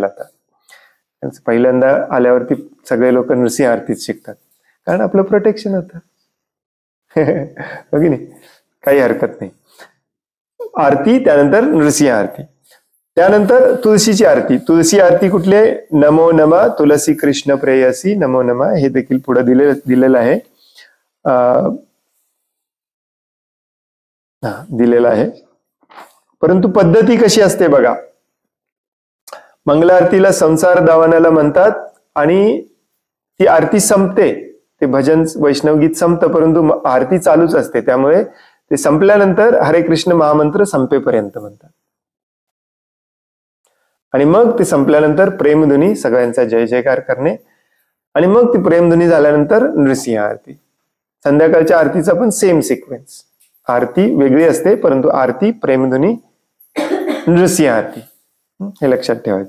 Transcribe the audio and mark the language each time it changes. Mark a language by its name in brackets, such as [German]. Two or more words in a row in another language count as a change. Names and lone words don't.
[Marathi] आता पहिल्यांदा आल्यावरती सगळे लोक नृसिंह आरतीच शिकतात, कारण आपलं प्रोटेक्शन होतं. बघी नाही, काही हरकत नाही. आरती, त्यानंतर नृसिंह आरती, त्यानंतर तुळशीची आरती. तुळशी आरती कुठले? [Sanskrit] नमो नमा तुलसी कृष्ण प्रेयसी नमो नमा, [Marathi] हे देखील पुढे दिलेलं आहे. दिलेलं आहे. परंतु पद्धती कशी असते बघा. मंगल आरतीला संसार दावनाला म्हणतात, आणि ती आरती संपते, ते भजन वैष्णवगीत संपतं, परंतु आरती चालूच असते. त्यामुळे ते संपल्यानंतर हरे कृष्ण महामंत्र संपेपर्यंत म्हणतात, आणि मग ते संपल्यानंतर प्रेमध्वनी, सगळ्यांचा जय जयकार करणे, आणि मग ती प्रेमध्वनी झाल्यानंतर नृसिंह आरती. संध्याकाळच्या आरतीचा पण [English] same sequence, [Marathi] आरती वेगळी असते, परंतु आरती, प्रेमध्वनी, नृसिंह आरती, हे लक्षात ठेवायचं.